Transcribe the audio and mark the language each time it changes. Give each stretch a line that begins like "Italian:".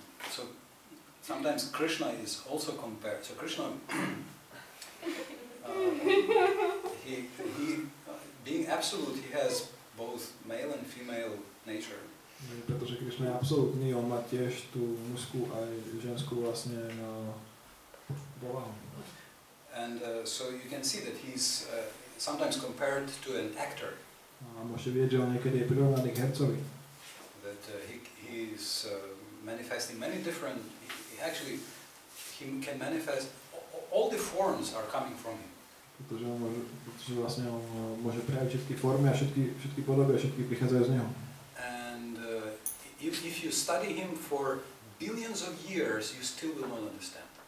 English: So sometimes Krishna is also compared. So Krishna, he being absolute, he has both male and female nature.
Slovak: Pretože Krišna je absolútny, on má tiež tú mužskú aj ženskú vlastne povahu.
English: And so you can see that he's sometimes compared to an actor.
Slovak: A môžete vidieť, že on niekedy je prirovnaný k hercovi.
English: that he is manifesting many different. He can manifest. All the forms are coming from him.
Slovak: Pretože vlastne on môže prejaviť všetky formy a všetky podoby a všetky prichádzajú z neho.
English: And if you study him for billions of years, you still will not understand.